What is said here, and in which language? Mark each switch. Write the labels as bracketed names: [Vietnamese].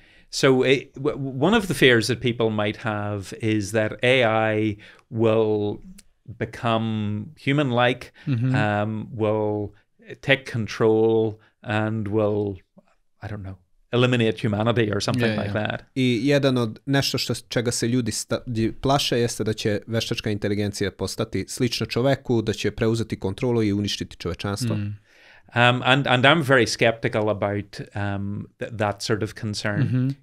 [English] So one of the fears that people might have is that AI will become human-like, will take control, and will, I don't know, eliminate humanity or something like that. [Serbian] I jedan od nešto čega se ljudi plaše jeste da će veštačka inteligencija postati slična čoveku, da će preuzeti kontrolu i uništiti čovečanstvo. [English] And I'm very skeptical about that sort of concern.